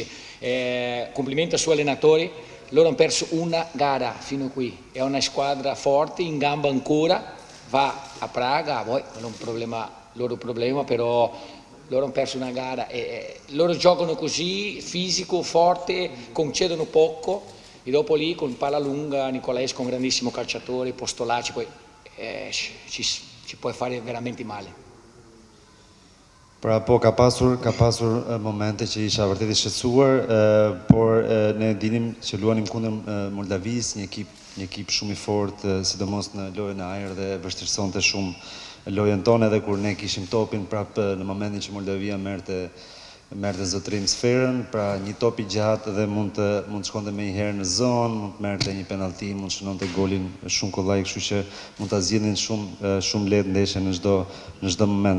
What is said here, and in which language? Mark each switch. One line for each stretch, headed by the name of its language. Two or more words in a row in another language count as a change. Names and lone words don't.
Italian: Complimenti ai suoi allenatori, loro hanno perso una gara fino a qui, è una squadra forte, in gamba ancora, va a Praga, poi non è un loro problema, però loro hanno perso una gara e loro giocano così, fisico, forte, concedono poco e dopo lì con palla lunga Nicolaescu è un grandissimo calciatore, Postolacci, poi ci puoi fare veramente male.
Albanian: Pra po ka pasur momente që isha vërtet i shqetësuar, por ne dinim që luanim kundër Moldavis, një ekip shumë i fortë, sidomos në lojën e ajër dhe vështirësonte shumë lojën tonë, edhe kur ne kishim topin prapë në momentin që Moldavia merrte zotërim sferën, pra një top i gjatë dhe mund të shkonte më një herë në zonë, mund të merrte një penallti, mund të shënonte golin shumë kollaj, kështu që mund ta zgjidhin shumë lehtë ndeshjen në çdo moment.